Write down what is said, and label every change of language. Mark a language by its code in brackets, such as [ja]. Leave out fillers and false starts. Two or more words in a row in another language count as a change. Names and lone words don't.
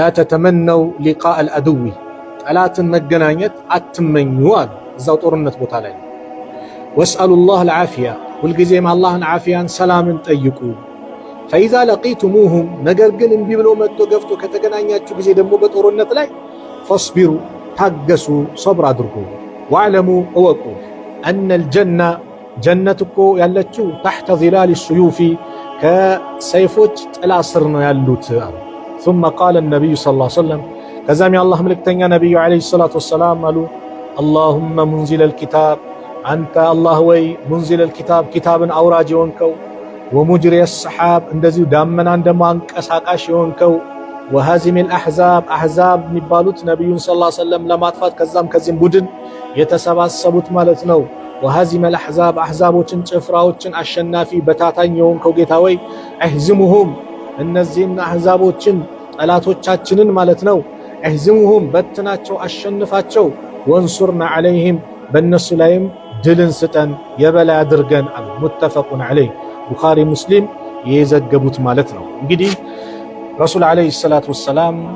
[ar] تتمنوا لقاء العدو [am] ጠላትን መገናኘት አትመኙ አሉ። እዛው ጦርነት ቦታ ላይ [ar] واسألوا الله العافية [am] ሁልጊዜም አላህን ዓፊያን ሰላምን ጠይቁ። [ar] فإذا لقيتموهم [am] ነገር ግን እምቢ ብሎ መጥቶ ገፍቶ ከተገናኛችሁ ጊዜ ደግሞ በጦርነት ላይ ፈስቢሩ ታገሱ፣ ሰብር አድርጉ። ወዕለሙ እወቁ [ar] أن الجنة [am] ጀነት እኮ ያለችው [ar] تحت ظلال السيوف [am] ከሰይፎች ጥላ ስር ነው ያሉት አሉ። [ar] ثم قال النبي صلى الله عليه وسلم [am] ከዛም የአላህ መልእክተኛ ነብዩ [ar] عليه الصلاة والسلام [am] አሉ [ar] اللهم منزل [am] الكتاب አንተ አላህ ወይ [ar] منزل الكتاب [am] ኪታብን አውራጅ የሆንከው [ar] ومجري السحاب [am] እንደዚሁ ዳመናን ደሞ አንቀሳቃሽ የሆንከው وهازم الأحزاب አሕዛብ የሚባሉት ነብዩን [ar] صلى الله عليه وسلم [am] ለማጥፋት ከዛም ከዚህም ቡድን የተሰባሰቡት ማለት ነው። [ar] وهازم الأحزاب [am] አሕዛቦችን ጭፍራዎችን አሸናፊ በታታኝ የሆንከው ጌታ ወይ اهزمهم እነዚህን አሕዛቦችን ጠላቶቻችንን ማለት ነው اهزمهم በትናቸው አሸንፋቸው [ar] وانصرنا عليهم [am] በእነሱ ላይም ድልን ስጠን የበላይ አድርገን አሉ። [ar] متفق عليه [am] ቡኻሪ ሙስሊም የዘገቡት ማለት ነው። እንግዲህ ረሱል [ar] عليه الصلاة والسلام